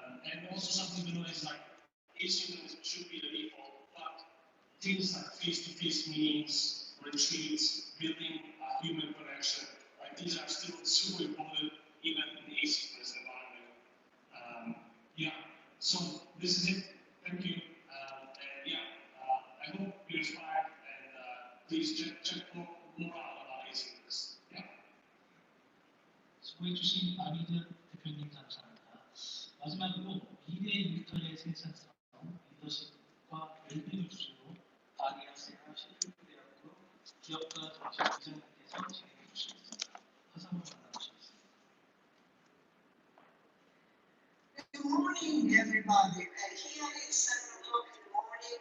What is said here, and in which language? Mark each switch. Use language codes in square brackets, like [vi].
[en] And also something is like asynchronous should be the default, but things like face-to-face meetings, retreats, building a human connection, like these are still super important even in the asynchronous environment. Yeah, so this is it. Thank you. I hope you're inspired and please check more out about asynchronous. Yeah. [ko] 수고해주신 아비드 대표님 감사합니다. 마지막으로 미래 일터의 생산성, 리더십과 웰빙을 주제로 아기 학생과 셰프대학교 기업가 정책 부장님께서 진행해 주시겠습니다. 화상으로 만나보시겠습니다. [en] Good morning, everybody. Here it's 7 o'clock in the morning.